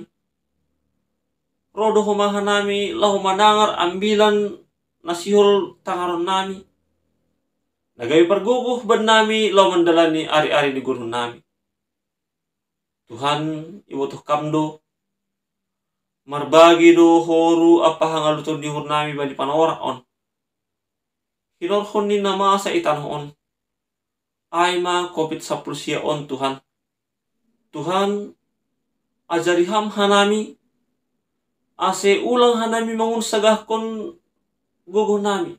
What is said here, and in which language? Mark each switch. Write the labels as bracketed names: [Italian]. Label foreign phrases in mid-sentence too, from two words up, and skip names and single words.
[Batak Simalungun] Roh doho mahanami lau manangar ambilan nasihol tangaron nami. Nagay parguguh ban nami lau mandalani ari-ari ni gurun nami. Tuhan iwotoh kamdo marbagi do horu apa hangaluton di uhur nami bani panorak on. Hinorhon ni nama sa itanhon. Ay ma COVID-19 siya on Tuhan. Tuhan ajariham hanami. Ase ulang hanami mangun sagah kon guguh nami.